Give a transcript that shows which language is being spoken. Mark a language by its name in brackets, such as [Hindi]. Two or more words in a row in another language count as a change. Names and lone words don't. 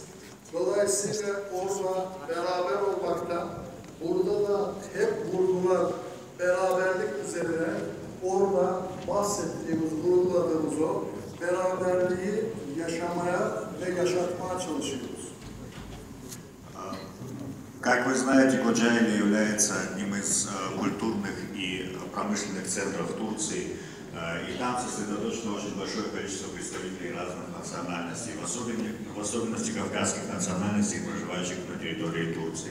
[Turkish] Dolayısıyla orada beraber olmaktan, burada da hep vurgular beraberlik üzerine, orada bahsettiğimiz, vurguladığımız o beraberliği yaşamaya ve yaşatmaya çalışıyoruz. [Russian] Как вы знаете, Kocaeli является одним из культурных и промышленных центров Турции, и там сосредоточено очень большое количество представителей разных национальностей, в особенности кавказских национальностей, проживающих на территории Турции.